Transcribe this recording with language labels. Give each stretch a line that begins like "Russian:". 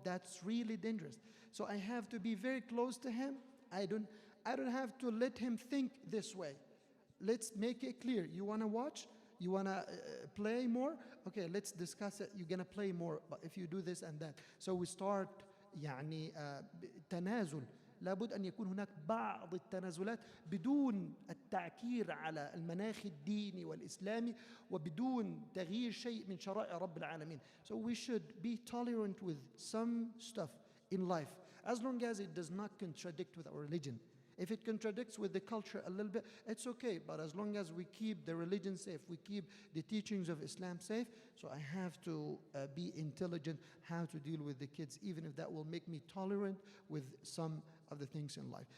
English: That's really dangerous. So I have to be very close to him. I don't have to let him think this way. Let's make it clear. You want to watch? You want to play more? Okay, let's discuss it. You're going to play more, but if you do this and that. So we start يعني تنازل.
Arabic: لابد أن يكون هناك بعض التنازلات بدون التعكير على المناخ الديني والإسلامي وبدون تغيير شيء من شرائع رب العالمين.
English: So we should be tolerant with some stuff in life as long as it does not contradict with our religion. If it contradicts with the culture a little bit, it's okay. But as long as we keep the religion safe, we keep the teachings of Islam safe, so I have to be intelligent how to deal with the kids, even if that will make me tolerant with some of the things in life.